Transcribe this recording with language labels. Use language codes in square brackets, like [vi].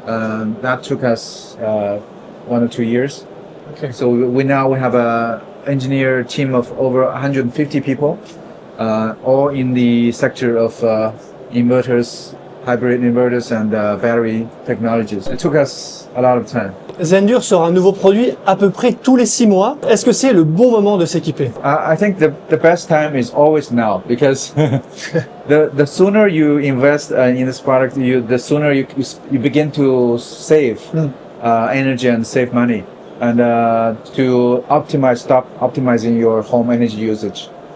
[en] That took us 1 or 2 years. Okay. So we now have a engineer team of over 150 people, all in the sector of inverters, hybrid inverters and battery technologies. It took us a lot of time. [fr] Zendure sort un nouveau produit à peu près tous les 6 mois. Est-ce que c'est le bon moment de s'équiper? [en] I think the best time is always now, because the sooner you invest in this product, the sooner you begin to save energy and save money, and to stop optimizing your home energy usage.